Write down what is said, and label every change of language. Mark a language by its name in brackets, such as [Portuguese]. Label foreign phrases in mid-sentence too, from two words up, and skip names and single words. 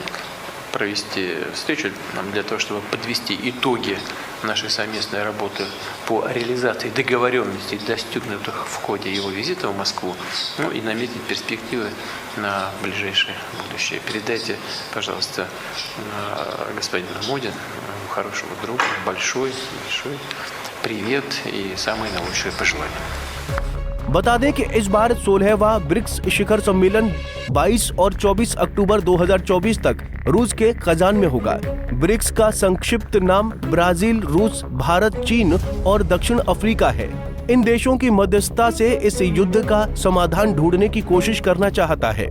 [Russian] Провести встречу для того, чтобы подвести итоги нашей совместной работы по реализации договоренностей, достигнутых в ходе его визита в Москву, ну и наметить перспективы на ближайшее будущее. Передайте, пожалуйста, господину Моди, хорошему другу, большой привет и самые наилучшие пожелания. [Hindi] बता दें कि इस बार 16वां ब्रिक्स शिखर सम्मेलन 22 और 24 अक्टूबर 2024 तक रूस के कजान में होगा। ब्रिक्स का संक्षिप्त नाम ब्राजील, रूस, भारत, चीन और दक्षिण अफ्रीका है। इन देशों की मध्यस्थता से इस युद्ध का समाधान ढूंढने की कोशिश करना चाहता है।